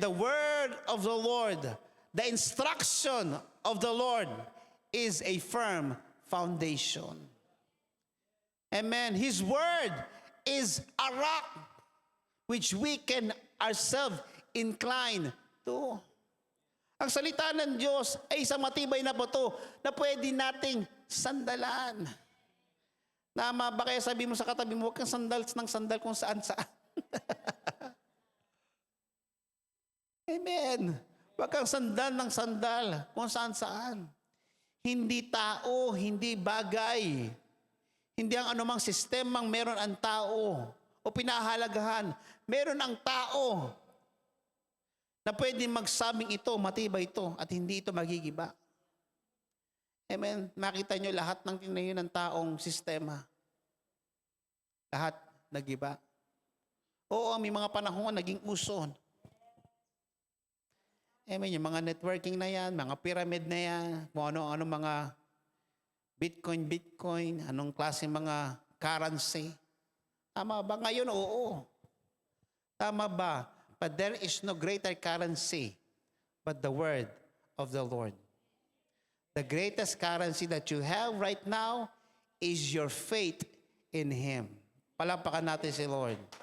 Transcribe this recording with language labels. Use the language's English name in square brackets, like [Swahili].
[English] The word of the Lord, the instruction of the Lord is a firm foundation. Amen. His word is a rock which we can ourselves incline to. [Filipino] Ang salita ng Diyos ay isang matibay na bato na pwede nating sandalan. Tama ba? Kaya sabi mo sa katabi mo, huwag kang sandal ng sandal kung saan-saan. Amen. Huwag kang sandal ng sandal kung saan-saan. Hindi tao, hindi bagay. Hindi ang anumang sistemang meron ang tao o pinahalagahan. Meron ang tao na pwede magsabing ito, matibay ito, at hindi ito magigiba. Amen. Makita nyo lahat ng tinayo ng taong sistema. Lahat nagiba. Oo, may mga panahon naging uso. Amen. Yung mga networking na yan, mga pyramid na yan, kung ano-ano mga Bitcoin, anong klase mga currency. Tama ba? Ngayon, oo. Tama ba? [English] But there is no greater currency but the word of the Lord. The greatest currency that you have right now is your faith in Him. [Filipino] Palampakan natin si Lord.